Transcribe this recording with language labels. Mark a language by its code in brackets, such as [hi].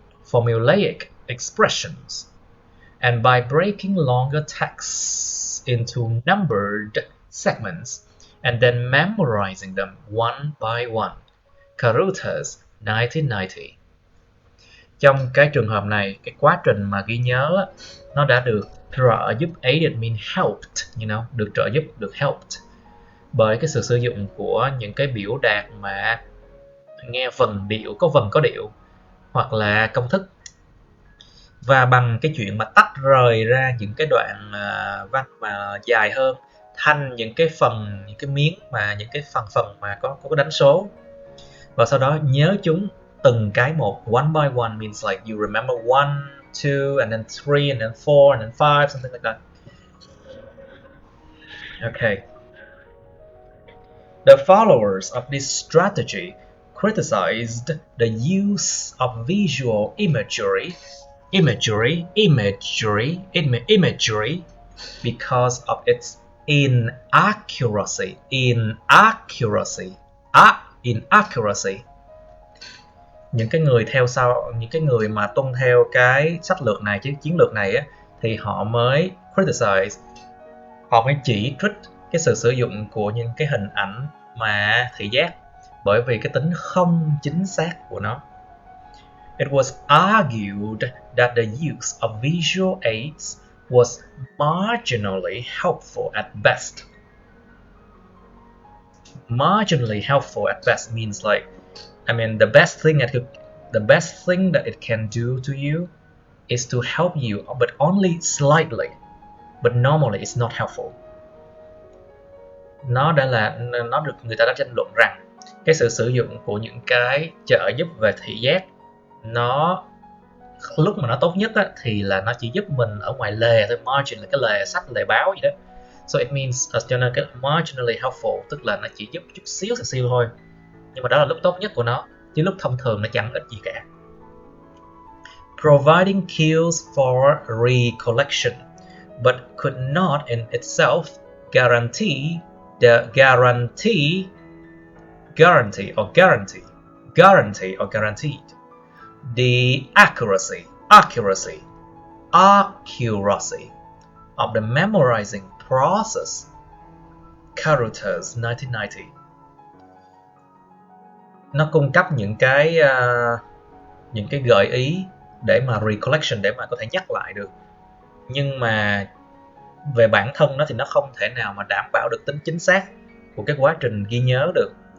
[en] formulaic expressions, and by breaking longer texts into numbered segments and then memorizing them one by one. Caruthers 1990. [vi] Trong cái trường hợp này, cái quá trình mà ghi nhớ nó đã được trợ giúp, [en] aided mean helped, [vi] được trợ giúp, được helped bởi cái sự sử dụng của những cái biểu đạt mà nghe vần điệu, có vần có điệu hoặc là công thức, và bằng cái chuyện mà tách rời ra những cái đoạn văn mà dài hơn thành những cái phần, những cái miếng mà những cái phần mà có đánh số, và sau đó nhớ chúng từng cái một, [en] one by one means like you remember 1, 2 and then 3 and then 4 and then 5, something like that. Okay. The followers of this strategy criticized the use of visual imagery because of its inaccuracy. [vi] Những cái người theo sau, những cái người mà tuân theo cái sách lược này, chiến lược này á, thì họ mới criticize, họ mới chỉ trích cái sự sử dụng của những cái hình ảnh mà thị giác bởi vì cái tính không chính xác của nó. [en] It was argued that the use of visual aids was marginally helpful at best. Marginally helpful at best means like, the best thing that it can do to you is to help you, but only slightly. But normally it's not helpful. [vi] Nó được người ta đã tranh luận rằng cái sự sử dụng của những cái trợ giúp về thị giác, nó lúc mà nó tốt nhất á, thì là nó chỉ giúp mình ở ngoài lề thôi. Margin là cái lề sách, lề báo gì đó. [en] So it means, [vi] cho nên cái marginally helpful tức là nó chỉ giúp chút xíu thôi. Nhưng mà đó là lúc tốt nhất của nó, chứ lúc thông thường nó chẳng ích gì cả. [en] Providing cues for recollection, but could not in itself guarantee the accuracy of the memorizing process. Caruthers 1990. [vi] Nó cung cấp những cái gợi ý để mà recollection, để mà có thể nhắc lại được, nhưng mà về bản thân nó thì nó không thể nào mà đảm bảo được tính chính xác của cái quá trình ghi nhớ được.